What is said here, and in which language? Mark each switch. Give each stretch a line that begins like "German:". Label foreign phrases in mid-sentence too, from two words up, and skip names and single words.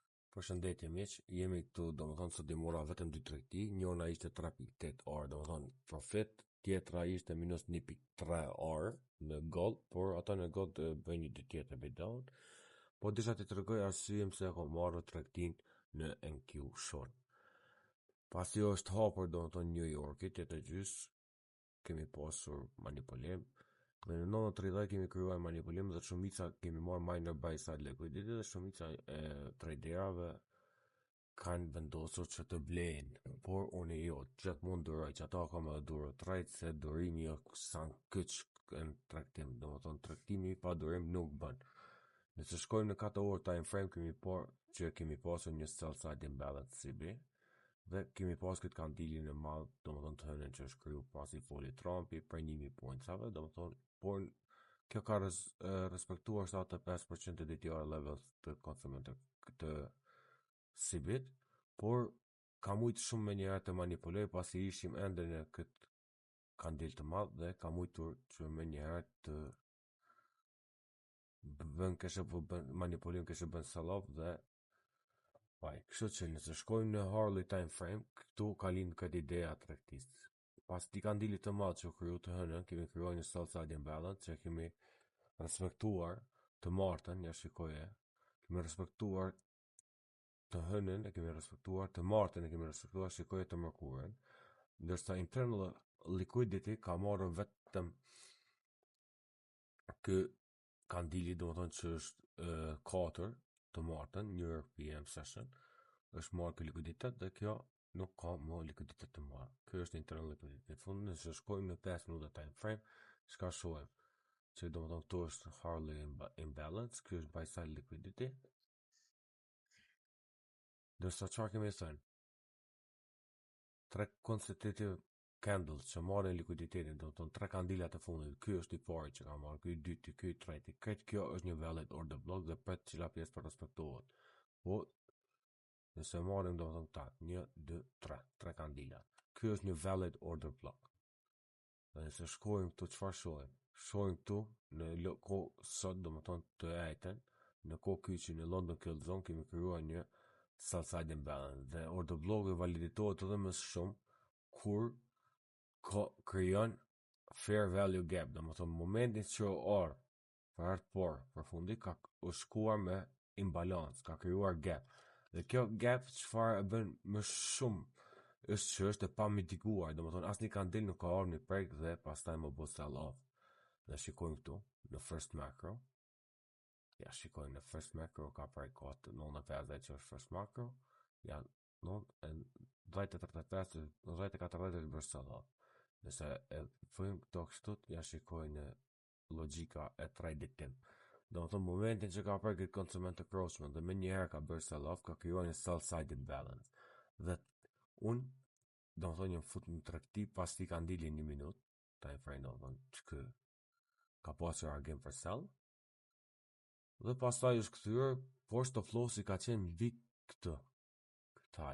Albanian: Përshëndetje miq, jemi këtu domethënë sot i mora vetëm 2 tregti, njëra ishte 3.8 orë, domethënë profit, tjetra ishte minus 1.3 orë në gold, por ata në gold bëjnë një ditë tjetër bidon. Po disha të tregoj arsyeën pse e kam marrë tregtin në NQ Short. Pasi është hapur domethënë New Yorki, 8:30 kemi pasur manipulim. Dhe në 9:30 kemi krijuar manipulim dhe shumica kemi marrë
English: minor buy side liquidity
Albanian: dhe shumica e traderave kanë vendosur që të blejnë, por unë jo, gjithmonë duroj që ata kam edhe durë trade se durimi është sa kyç në tregtim, domethënë tregtimi pa durim nuk bën. Nëse shkojmë në 4 orë
English: time frame
Albanian: kemi pasur një
English: sell side imbalance CB
Albanian: dhe kemi pas këtë kandilin e madh, domethënë të hënën që është kriju pasi foli Trumpi për 1000 pointsave, domethënë por kjo ka respektuar 75% e
English: DTR levels
Albanian: të konsumentit të CB-t, por ka mujtë shumë me njëherë të manipuloj pasi ishim ende në këtë kandil të madh dhe ka mujtur që me njëherë të manipulim kështë bën sell-off dhe kështu që nëse shkojmë në
English: hourly time frame,
Albanian: këtu ka lind këtë ideja tregtisë. Pas ti kandilit të madh që kriju të hënën, kemi krijuar një
English: sell side imbalance
Albanian: që kemi respektuar të martën, ja shikoje, kemi respektuar të hënën, e kemi respektuar të martën, e kemi respektuar, shikoje të mërkurën, ndërsa
English: internal liquidity
Albanian: ka marrë vetëm kë kandili, domethënë që është 4 të martën, New York
English: PM session,
Albanian: është marrë kë likuiditet dhe kjo nuk ka më likuiditet të marrë. Kjo është
English: internal liquidity.
Albanian: Fundë nëse shkojmë në 5 minuta
English: time frame,
Albanian: çka shohim? Që domethënë këtu është
English: hourly imbalance,
Albanian: kjo është
English: buy side liquidity.
Albanian: Dërsa çfarë kemi thënë? 3
English: consecutive candles
Albanian: që marrin likuiditetin, domethënë 3 kandilat e fundit. Ky është i pari që ka marrë, ky i dytë, ky i treti. Kjo është një
English: valid order block
Albanian: dhe pret cila pjesë për respektohet. Po nëse marrim domethënë këta, 1, 2, 3 kandilat. Ky është një
English: valid order block.
Albanian: Dhe nëse shkojmë këtu çfarë shohim? Shohim këtu në kohë sot domethënë të ejten, në kohë kyçi në London Kill Zone kemi krijuar një
English: sell side imbalance
Albanian: dhe order blocku validitohet edhe më shumë kur krijon
English: fair value gap,
Albanian: domethënë momentin që orë për herë të parë përfundi ka shkuar me imbalancë, ka krijuar gap. Dhe kjo gap çfarë e bën më shumë është që është e pa mitiguar, domethënë asnjë kandil nuk ka ardhur në prek dhe pastaj më bë
English: sell off.
Albanian: Dhe shikojmë këtu në
English: first macro.
Albanian: Ja shikojmë në
English: first macro
Albanian: ka prek kotë 95 që është
English: first macro.
Albanian: Ja 10:40 bërë
English: sell off.
Albanian: Nëse e fëjmë këto kështut, ja shikojmë në logjika e trade-it tim. Domethënë momentin që ka prek këtë konsument encroachment dhe më njëherë ka bërë
English: sell off,
Albanian: ka krijuar një
English: sell side imbalance.
Albanian: Dhe unë domethënë jam fut në tregti pas ti kandili 1 minutë,
English: time frame
Albanian: domethënë që ka pasur argum për sell. Dhe pastaj është kthyer, por stop lossi ka qenë mbi këtë. Këtaj.